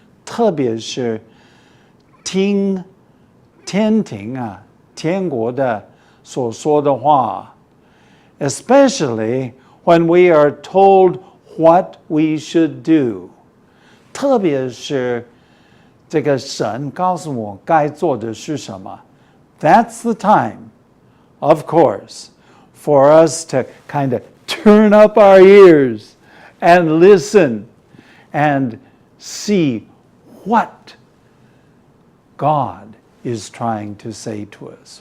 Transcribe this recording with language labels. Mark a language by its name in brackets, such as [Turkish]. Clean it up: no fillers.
[Chinese] 特别是听天庭天国的所说的话. [English] Especially when we are told what we should do. [Chinese] 特别是这个神告诉我该做的是什么. [English] That's the time, of course, for us to kind of turn up our ears and listen and see what God is trying to say to us.